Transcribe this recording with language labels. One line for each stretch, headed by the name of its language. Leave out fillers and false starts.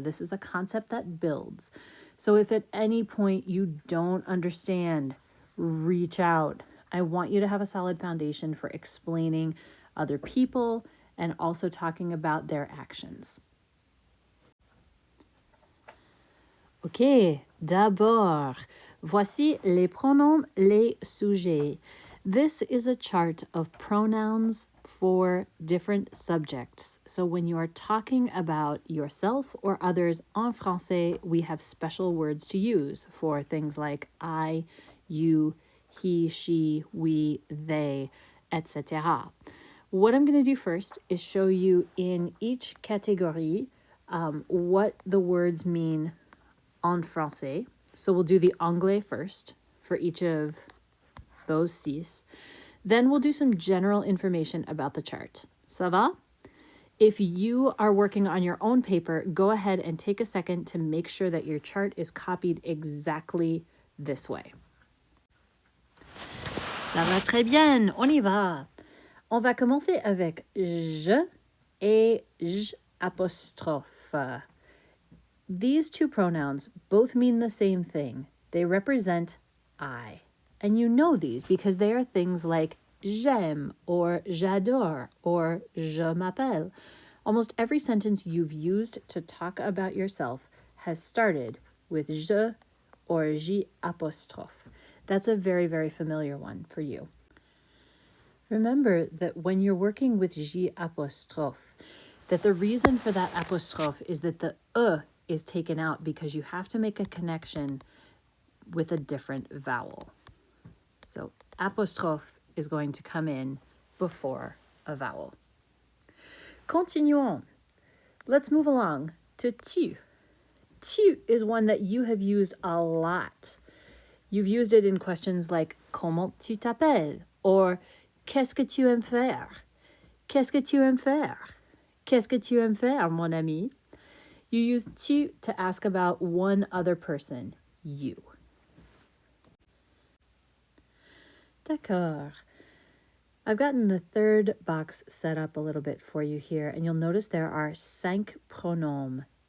English: This is a concept that builds. So if at any point you don't understand, reach out. I want you to have a solid foundation for explaining other people and also talking about their actions.
French: Ok, d'abord, voici les pronoms, les sujets.
English: This is a chart of pronouns for different subjects. So when you are talking about yourself or others
French: en français,
English: we have special words to use for things like I, you, he, she, we, they, etc. What I'm going to do first is show you in each category what the words mean
French: en français.
English: So we'll do the anglais first for each of those six. Then we'll do some general information about the chart.
French: Ça va?
English: If you are working on your own paper, go ahead and take a second to make sure that your chart is copied exactly this way.
French: Ça va très bien, on y va. On va commencer avec je et j apostrophe.
English: These two pronouns both mean the same thing. They represent I. And you know these because they are things like
French: j'aime or j'adore or je m'appelle.
English: Almost every sentence you've used to talk about yourself has started with je or j apostrophe. That's a very, very familiar one for you. Remember that when you're working with j apostrophe, that the reason for that apostrophe is that the is taken out because you have to make a connection with a different vowel. So apostrophe is going to come in before a vowel.
French: Continuons.
English: Let's move along to tu. Tu is one that you have used a lot. You've used it in questions like
French: comment tu t'appelles
English: or
French: qu'est-ce que tu aimes faire? Qu'est-ce que tu aimes faire? Qu'est-ce que tu aimes faire, mon ami?
English: You use tu to ask about one other person, you.
French: D'accord.
English: I've gotten the third box set up a little bit for you here, and you'll notice there are 5 pronoms.